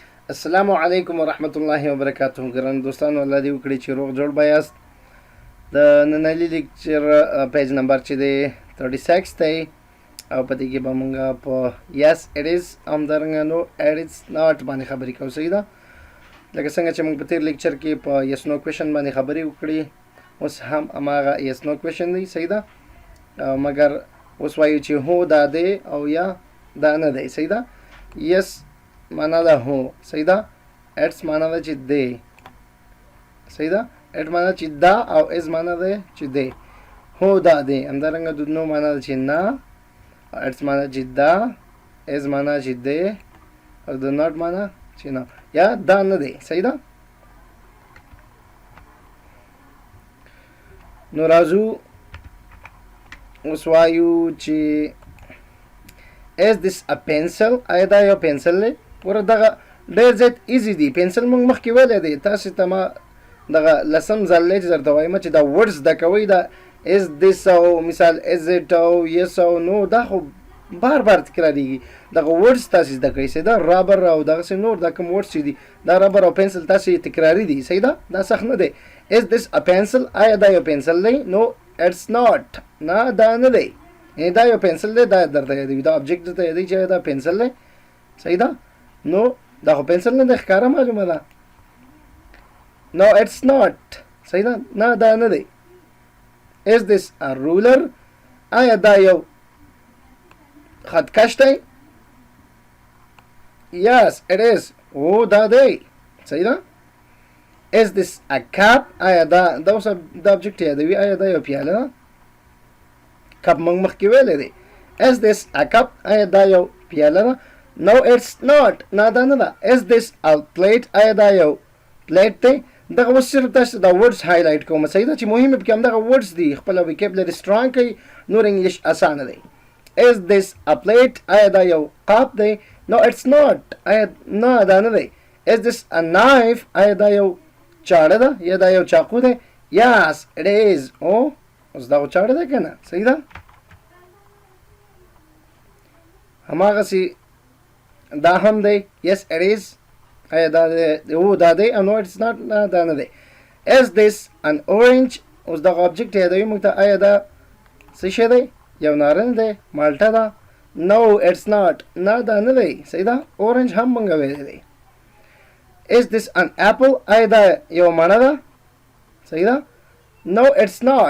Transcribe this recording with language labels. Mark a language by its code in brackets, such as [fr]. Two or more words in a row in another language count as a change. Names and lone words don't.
[ar] السلام علیکم ورحمت الله وبرکاته. [ps] ګران دوستانو، الله دې وکړي چې روغ جوړ به یاست. د ننني لیکچر پیج نمبر چې دی 36 دی او په دې کې به مونږ په [en] yes it is [ps] همدارنګه [en] no it is not [ps] باندې خبرې کوو. صحیح ده؟ لکه څنګه چې مونږ په تیر لیکچر کې په [en] yes no question [ps] باندې خبرې وکړي، اوس هم هماغه [en] yes no question [ps] دی. صحیح ده؟ مګر اوس وایو چې هو دا دی او یا دا نه دی. صحیح ده؟ yes معنا ده هو. صحیح ده؟ اټس معنا ده چې دی. صحیح ده؟ اټ معنا چې دا او از معنا ده چې دی. هو دا دی. همدارنګه د نو معنا ده چې نه، اټس معنا چې دا، از معنا چې دی، او د ناٹ معنا چې نه یا دا نه دی. صحیح ده؟ نو راځو اوس وایو چې [en] is this a pencil؟ [ps] آیا دا یو پنسل دی؟ ګوره دغه ډېر زیات ایزي دی. پنسل موږ مخکې ویلی دی. تاسې ته ما دغه لسم ځل دی چې درته وایم چې دا ورډز زده کوئ، دا [en] is this [ps] او مثال [en] is it [ps] او yes او no، دا خو بار بار تکراریږي. دغه ورډز تاسې زده کوئ. صحیح ده؟ رابر او دغسې نور دا کوم ورډز چې دي، دا رابر او پنسل تاسې تکراري دي. صحیح ده؟ دا سخت نه دی. [en] is this a pencil؟ [ps] آیا دا یو پنسل دی؟ [en] no it's not. [ps] نه دا نه دی. دا یو پنسل دی. دا درته یادوي، دا ابجیکټ درته یادوي چې دا پنسل دی. صحیح ده؟ نو دا خو پنسل نه دی، ښکاره معلومه ده. نو [en] it's not. [ps] صحیح ده؟ نه دا نه دی. [en] is this a ruler؟ [ps] آیا دا یو خطکش دی؟ [en] yes it is. [ps] او دا دی. صحیح ده؟ [en] is this a cup؟ [ps] آیا دا اوس دا ابجیکټ یادوي، آیا دا یو پیاله ده؟ کپ موږ مخکې ویلی دی. [en] is this a cup؟ [ps] آیا دا یو پیاله ده؟ [en] no it's not. [ps] نه دا نه ده. [en] is this a plate؟ [ps] آیا دا یو پلیټ دی؟ دغه اوس صرف تاسو دا ورډز هایلایټ کوم. صحیح ده؟ چې مهمه پکې همدغه ورډز دي. خپله [en] vocabulary strong [ps] کوي، نور انګلیش اسانه دی. [en] is this a plate؟ [ps] آیا دا یو قاب دی؟ [en] no it's not. [ps] آیا نه دا نه دی. [en] is this a knife؟ [ps] آیا دا یو چاړه ده یا دا یو چاقو دی؟ [en] yes it is. [ps] او اوس دا چاړه ده که نه؟ صحیح ده؟ هماغسې دا هم دی. [en] yes it is. [ps] آیا دا دی؟ او دا دی. [en] no it's not. [ps] نه دا نه دی. [en] is this an orange؟ [ps] اوس دغه ابجیکټ یادوي موږ ته. آیا دا څه شی دی؟ یو نارنج دی، مالټه ده؟ [en] no it's not. [ps] نه دا نه دی. صحیح ده؟ اورنج هم موږ ویلی دی. [en] is this an apple؟ [ps] آیا دا یو مڼه ده؟ صحیح ده؟ [en] no it's not.